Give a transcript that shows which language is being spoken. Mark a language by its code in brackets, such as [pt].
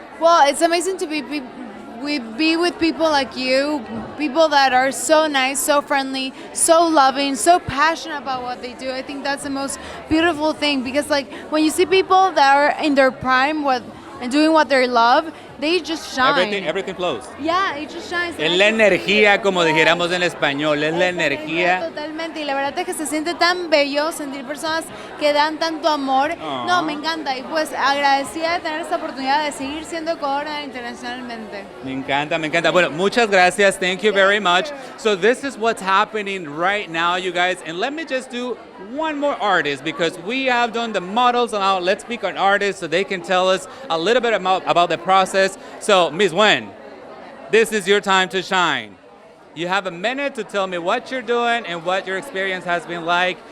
[en] Well, it's amazing to be with people like you, people that are so nice, so friendly, so loving, so passionate about what they do. I think that's the most beautiful thing because, like, when you see people that are in their prime and doing what they love, they just shine. Everything flows. Yeah, it just shines. [es] Es la energía, como dijéramos en español, es la energía. Totalmente, y la verdad es que se siente tan bello sentir personas que dan tanto amor. No, me encanta, y pues agradecida de tener esta oportunidad de seguir siendo Ecuador internacionalmente. Me encanta. Bueno, muchas gracias. [en] Thank you very much. So this is what's happening right now, you guys. And let me just do one more artist because we have done the models. And now let's pick an artist so they can tell us a little bit about the process. So, Ms. Wen, this is your time to shine. You have a minute to tell me what you're doing and what your experience has been like.